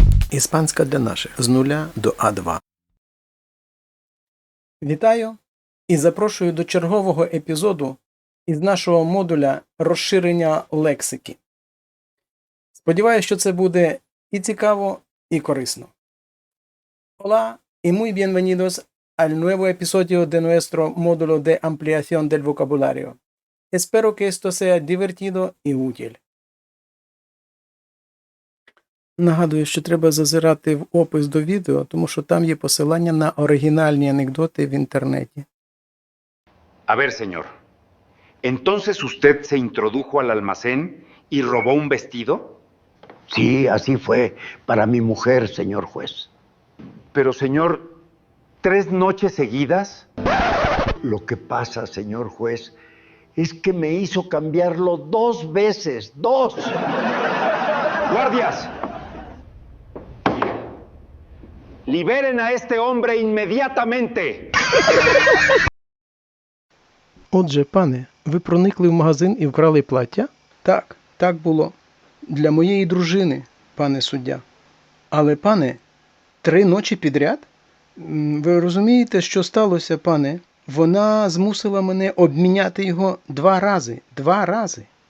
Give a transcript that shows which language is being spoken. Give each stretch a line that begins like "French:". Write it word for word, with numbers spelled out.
Ukrainian: Іспанська для наших з нуля до а два. Вітаю і запрошую до чергового епізоду із нашого модуля розширення лексики. Сподіваюсь, що це буде і цікаво, і корисно.
Spanish: Hola y muy bienvenidos al nuevo episodio de nuestro módulo de ampliación del vocabulario. Espero que esto sea divertido y útil.
Ukrainian: Нагадую, що треба зазирати в опис до відео, тому що там є посилання на оригінальні анекдоти в інтернеті.
Spanish: A ver, señor. ¿Entonces usted se introdujo al almacén y robó un vestido? Sí, así fue. Para mi mujer, señor juez. Pero, señor, ¿tres noches seguidas? Lo que pasa, señor juez, es que me hizo cambiarlo dos veces. ¡Dos! ¡Guardias! ¡Liberen a este hombre inmediatamente!
Ukrainian: Отже, пане, ви проникли в магазин і вкрали плаття? Так, так було. Для моєї дружини, пане суддя. Але, пане, три ночі підряд? М, Ви розумієте, що сталося, пане? Вона змусила мене обміняти його два рази. Два рази.